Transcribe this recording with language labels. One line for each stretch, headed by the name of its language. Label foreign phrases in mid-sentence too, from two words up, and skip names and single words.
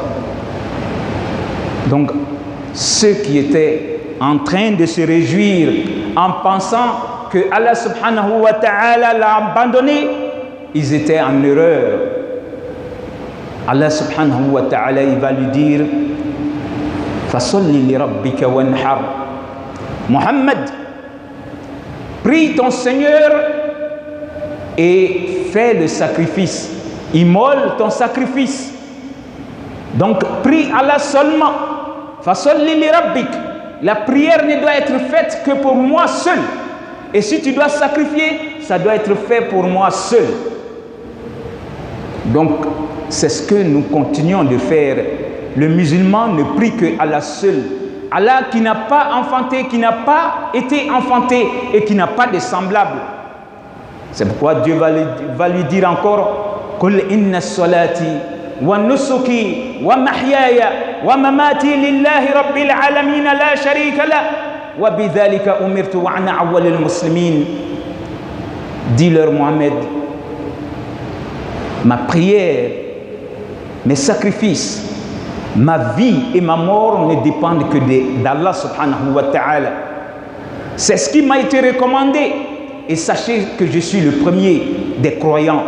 French: Donc, ceux qui étaient en train de se réjouir en pensant que Allah
Arabic: سبحانه وتعالى
French: l'a abandonné, ils étaient en erreur. Allah
Arabic: سبحانه وتعالى,
French: il va lui dire
Arabic: فصل لربك وانحر.
French: Muhammad, prie ton Seigneur et fais le sacrifice. Immole ton sacrifice. Donc, prie Allah seulement.
Arabic: فصل لربك.
French: La prière ne doit être faite que pour moi seul. Et si tu dois sacrifier, ça doit être fait pour moi seul. Donc, c'est ce que nous continuons de faire. Le musulman ne prie que Allah seul. Allah qui n'a pas enfanté, qui n'a pas été enfanté et qui n'a pas de semblable. C'est pourquoi Dieu va lui dire encore
Arabic: قل إن صلاتي ونسكي ومحياي ومماتي لله رب العالمين لا شريك له وبذلك أمرت وأنا أول المسلمين.
French: Dis-leur, Mohamed, ma prière, mes sacrifices, ma vie et ma mort ne dépendent que d'Allah
Arabic: سبحانه وتعالى.
French: C'est ce qui m'a été recommandé. Et sachez que je suis le premier des croyants.